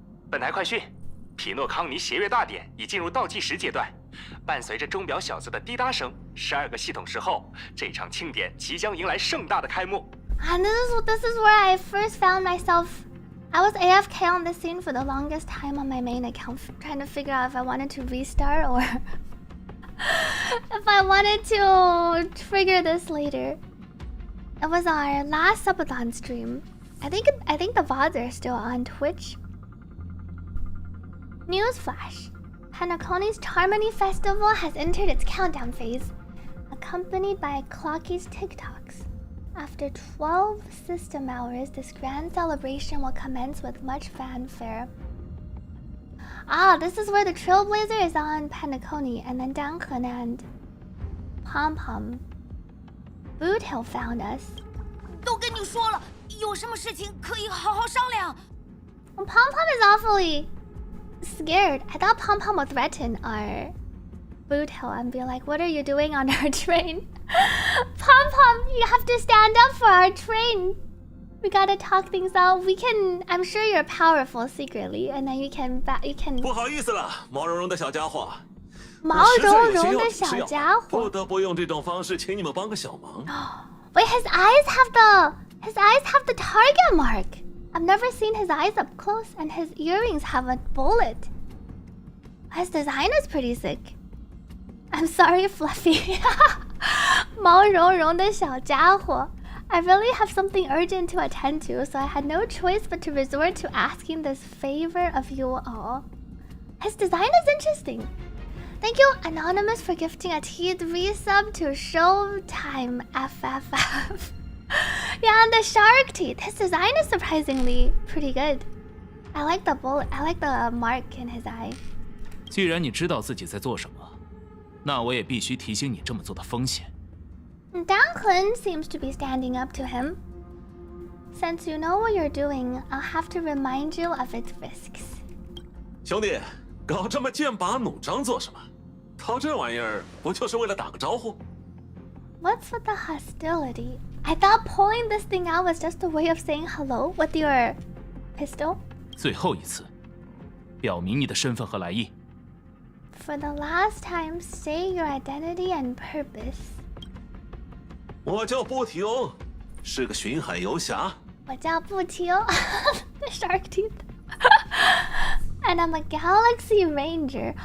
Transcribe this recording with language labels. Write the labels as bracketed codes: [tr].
[zh] 本台快讯：匹诺康尼协约大典已进入倒计时阶段。伴随着钟表小子的滴答声，12个系统时后，这场庆典即将迎来盛大的开幕。 [en] And this is where I first found myself. I was AFK on this scene for the longest time on my main account, trying to figure out if I wanted to restart or if I wanted to trigger this later. It was our last subathon stream. I think the VODs are still on Twitch. Newsflash. Penacony's Harmony Festival has entered its countdown phase, accompanied by Clocky's TikToks. After 12 system hours, this grand celebration will commence with much fanfare. Ah, this is where the Trailblazer is on Penacony, and then Danken and Pom Pom. Boot Hill found us. [zh] 都跟你说了，有什么事情可以好好商量。 [en] Well, Pom Pom is awfully scared. I thought Pom Pom would threaten our Boot Hill and be like, what are you doing on our train? Pom Pom, you have to stand up for our train. We gotta talk things out. We can. I'm sure you're powerful secretly, and then you can. [zh] 不好意思了，毛茸茸的小家伙。毛茸茸的小家伙。不得不用这种方式请你们帮个小忙。 [en] Wait, his eyes have the target mark. I've never seen his eyes up close, and his earrings have a bullet. His design is pretty sick. I'm sorry, Fluffy. [zh] 毛茸茸的小家伙. [en] I really have something urgent to attend to, so I had no choice but to resort to asking this favor of you all. His design is interesting. Thank you, Anonymous, for gifting a T3 sub to Showtime FFF. Yeah, and the shark teeth. His design is surprisingly pretty good. I like the bullet. I like the mark in his eye. [zh] 既然你知道自己在做什么，那我也必须提醒你这么做的风险。 [en] Danklin seems to be standing up to him. Since you know what you're doing, I'll have to remind you of its risks. [zh] 兄弟，搞这么剑拔弩张做什么？掏这玩意儿不就是为了打个招呼？ [en] What's with the hostility? I thought pulling this thing out was just a way of saying hello with your pistol. [zh] 最后一次，表明你的身份和来意。 [en] For the last time, say your identity and purpose. [zh] 我叫波提欧，是个巡海游侠。我叫布提欧 [en] The shark teeth. And I'm a galaxy ranger.